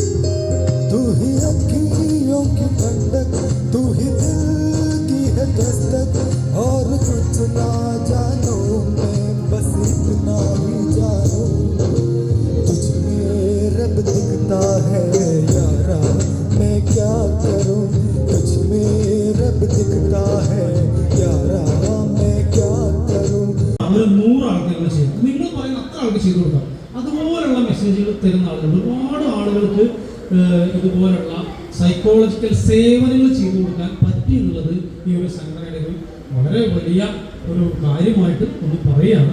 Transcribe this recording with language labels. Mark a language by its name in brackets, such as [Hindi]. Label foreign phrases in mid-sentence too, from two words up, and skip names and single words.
[Hindi] तू ही अखियों की ठंडक, तू ही दिल की है दस्तक, और कुछ ना जानो मैं बस इतना ही जानू, तुझ में रब दिखता है यारा मैं क्या करूं, तुझ में रब दिखता है यारा मैं क्या करूं. [Malayalam] 100 ആൾക്കാർക്ക് ചെയ്തു, നിങ്ങൾ പറയുന്ന അത്ര ആൾക്ക് ചെയ്തു കൊടുക്കാം. അതുപോലുള്ള മെസ്സേജുകൾ തരുന്ന ആളുകൾ, ഒരുപാട് ആളുകൾക്ക് ഇതുപോലുള്ള സൈക്കോളജിക്കൽ സേവനങ്ങൾ ചെയ്തു കൊടുക്കാൻ പറ്റി എന്നുള്ളത് ഈ ഒരു സംഘടനയുടെ വളരെ വലിയ ഒരു കാര്യമായിട്ട് ഒന്ന് പറയുകയാണ്.